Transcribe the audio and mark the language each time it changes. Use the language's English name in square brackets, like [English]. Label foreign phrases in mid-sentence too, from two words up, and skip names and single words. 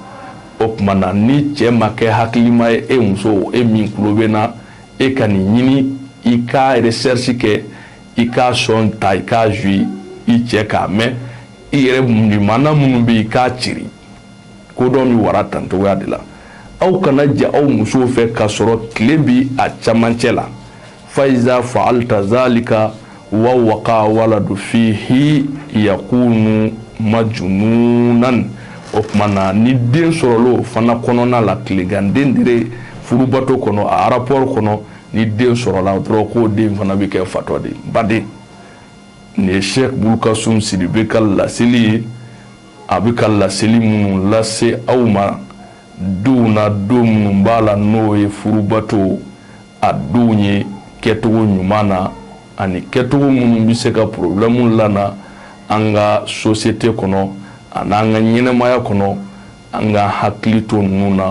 [Bambara] O tuma na ni cɛ ma kɛ hakilima ye e muso e min tulo bɛ na e ka nin ɲini i ka recherche kɛ i ka sɔn ta i ka jouer i cɛ k'a mɛn i yɛrɛ limana minnu bɛ i k'a ciri ko dɔ min wara tantogoya de la. Aw kana ja aw musow fɛ ka sɔrɔ tile bi a camancɛ la. [Arabic] فإذا فعلت ذلك ووقع الولد فيه يكون مجنونا. [Bambara] O tuma na ni den sɔrɔlo fana kɔnɔna la tileganden dire furubato kɔnɔ a rapport kɔnɔ ni den sɔrɔla dɔrɔn k'o den fana bɛ kɛ fatɔ de baden. Nin ye Sheikh Bulkasum Sidibe ka laseli ye a bɛ ka laseli minnu lase aw ma duw na don minnu b'a la n'o ye furubato a denw ye kɛcogo ɲuman na ani kɛcogo minnu bɛ se ka problème lana an ka société kɔnɔ ani an ka ɲɛnɛmaya kɔnɔ an ka hakili to ninnu na.